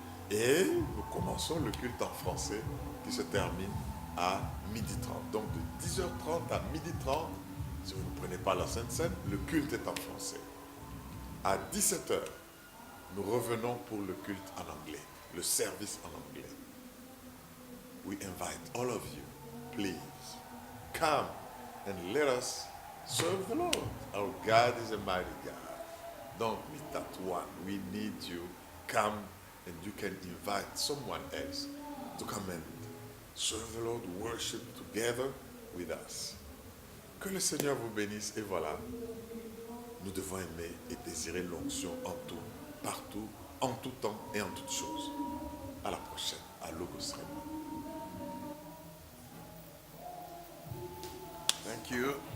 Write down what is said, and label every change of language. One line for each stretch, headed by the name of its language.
French: Et nous commençons le culte en français qui se termine à 12h30. Donc de 10h30 à 12h30, si vous ne prenez pas la Sainte Seine, le culte est en français. À 17h, nous revenons pour le culte en anglais, le service en anglais.
English: We invite all of you, please, come and let us serve the Lord. Our God is a mighty God. Don't be that one. We need you. Come and you can invite someone else to come and serve the Lord, worship together with us.
French: Que le Seigneur vous bénisse et voilà, nous devons aimer et désirer l'onction en tout, partout, en tout temps et en toutes choses. À la prochaine, à Logos Réma.
English: Thank you.